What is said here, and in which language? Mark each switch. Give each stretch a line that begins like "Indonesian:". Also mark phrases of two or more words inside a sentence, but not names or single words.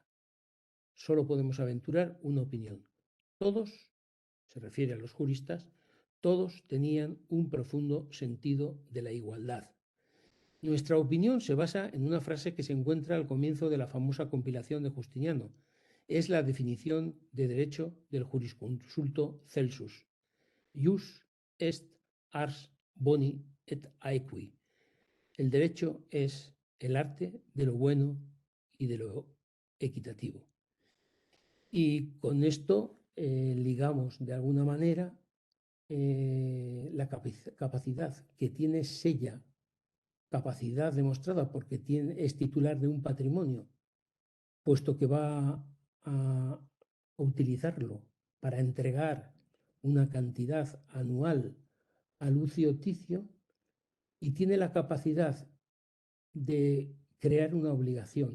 Spanish: Solo podemos aventurar una opinión. Todos, se refiere a los juristas, todos tenían un profundo sentido de la igualdad. Nuestra opinión se basa en una frase que se encuentra al comienzo de la famosa compilación de Justiniano. Es la definición de derecho del jurisconsulto Celsus.
Latin: Jus est ars boni et aequi.
Spanish: El derecho es el arte de lo bueno y de lo equitativo. Y con esto ligamos de alguna manera la capacidad que tiene Sella, capacidad demostrada porque es titular de un patrimonio, puesto que va a utilizarlo para entregar una cantidad anual a Lucio Ticio y tiene la capacidad de crear una obligación.